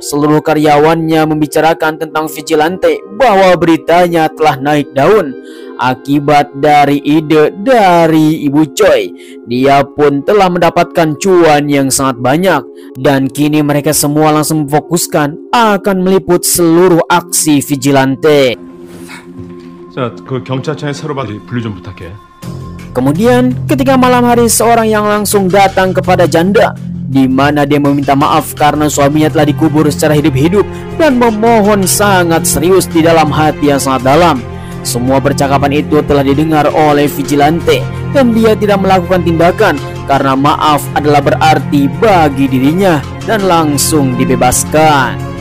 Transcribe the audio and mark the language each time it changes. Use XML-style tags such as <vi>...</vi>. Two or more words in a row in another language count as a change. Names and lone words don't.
<id>Seluruh karyawannya membicarakan tentang vigilante bahwa beritanya telah naik daun akibat dari ide dari Ibu Choi. Dia pun telah mendapatkan cuan yang sangat banyak, dan kini mereka semua langsung memfokuskan akan meliput seluruh aksi vigilante.</id> <ko>자, 그 경찰청에 새로 받은 분류 좀 부탁해.</ko> <id>Kemudian ketika malam hari seorang yang langsung datang kepada janda, di mana dia meminta maaf karena suaminya telah dikubur secara hidup-hidup dan memohon sangat serius di dalam hati yang sangat dalam. Semua percakapan itu telah didengar oleh vigilante dan dia tidak melakukan tindakan karena maaf adalah berarti bagi dirinya dan langsung dibebaskan.</id>